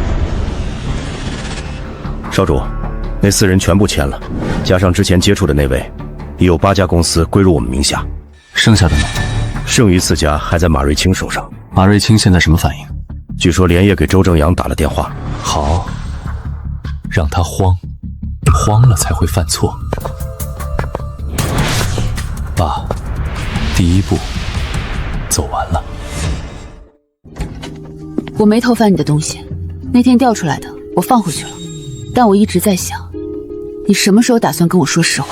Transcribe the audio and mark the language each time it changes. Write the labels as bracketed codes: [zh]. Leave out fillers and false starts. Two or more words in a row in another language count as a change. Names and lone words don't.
[zh] 少主，那4人全部簽了，加上之前接觸的那位，已有8家公司歸入我們名下。剩下的呢？剩餘4家還在馬瑞清手上。馬瑞清現在什麼反應？據說連夜給周正陽打了電話。好，讓他慌，慌了才會犯錯。爸，第1步走完了。我沒偷翻你的東西，那天掉出來的我放回去了，但我一直在想，你什麼時候打算跟我說實話？